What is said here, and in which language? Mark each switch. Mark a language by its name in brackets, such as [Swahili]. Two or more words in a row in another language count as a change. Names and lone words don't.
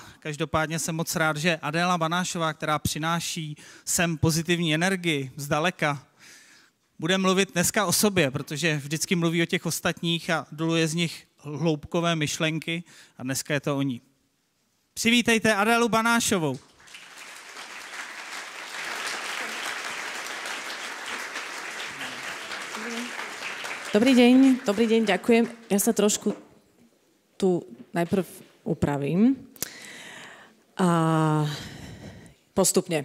[Czech] Každopádně jsem moc rád, že Adéla Banášová, která přináší sem pozitivní energii zdaleka, bude mluvit dneska o sobě, protože vždycky mluví o těch ostatních a doluje z nich hloubkové myšlenky a dneska je to o ní. Přivítejte Adélu Banášovou. [Slovak] Dobrý deň, ďakujem. Ja sa trošku tu najprv upravím. Postupne.